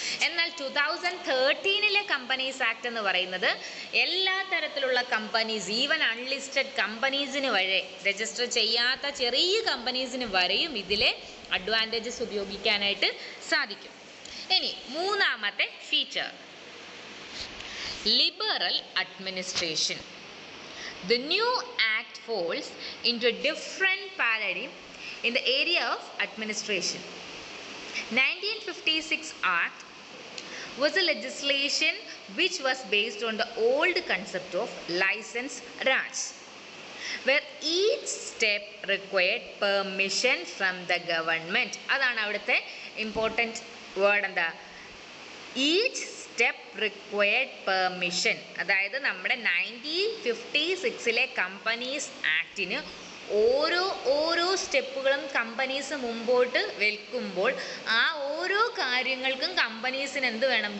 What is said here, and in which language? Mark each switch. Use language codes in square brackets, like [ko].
[ml] എന്നാൽ 2013 companies act എന്ന് പറയുന്നത് എല്ലാ തരത്തിലുള്ള കമ്പനീസ്, ഈവൻ അൺലിസ്റ്റഡ് കമ്പനീസിന് വരെ, രജിസ്റ്റർ ചെയ്യാത്ത ചെറിയ കമ്പനീസിന് വരെയും ഇതിലെ അഡ്വാൻറ്റേജസ് ഉപയോഗിക്കാനായിട്ട് സാധിക്കും. ഇനി മൂന്നാമത്തെ feature, liberal administration. [en] The new act falls into a different paradigm in the area of administration. 1956 Act was a legislation which was based on the old concept of license Raj, where each step required permission from the government. [ml] അതാണ് അവിടുത്തെ important word. എന്താ? [en] Each step required permission. [ml] അതായത് നമ്മുടെ 1956 companies ആക്ടിന് ഓരോ സ്റ്റെപ്പുകളും companies മുമ്പോട്ട് വെക്കുമ്പോൾ ആ ഓരോ കാര്യങ്ങൾക്കും കമ്പനീസിന് എന്ത് വേണം?